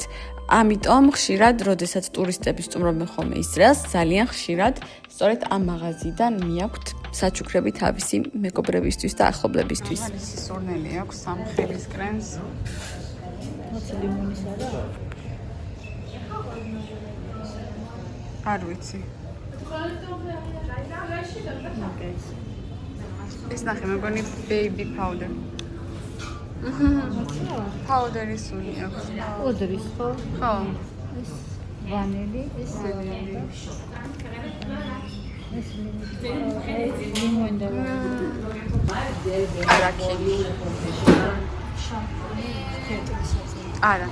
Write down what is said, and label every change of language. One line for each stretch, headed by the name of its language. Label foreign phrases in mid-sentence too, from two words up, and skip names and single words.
Georgian: ამიტომ ხშირად, როდესაც ტურისტები სტუმრობენ ხოლმე ისრაელს, ძალიან ხშირად სწორედ ამ მაღაზიიდან მიაქვთ საჩუქრები თავისი მეგობრებისთვის და ახლობლებისთვის. ის სურნელი აქვს სამხილის კრემს. მოცი ლიმონის არა? არ ვიცი. ეს ნახე, მეგონი
English: baby powder.
Georgian: Powder-ი სუნი აქვს. ოდრის ხო? ხო. ეს ვანილი, ეს ლიმონი და არაკი. არა.